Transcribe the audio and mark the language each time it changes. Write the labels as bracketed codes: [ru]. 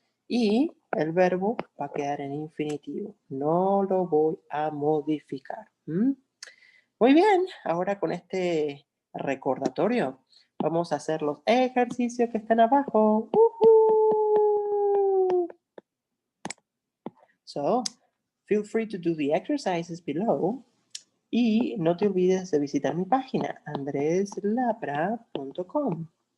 [es] Y el verbo va a quedar en infinitivo. No lo voy a modificar. Muy bien, ahora con este recordatorio vamos a hacer los ejercicios que están abajo. [en] So, feel free to do the exercises below. [es] Y no te olvides de visitar mi página, andreslapra.com.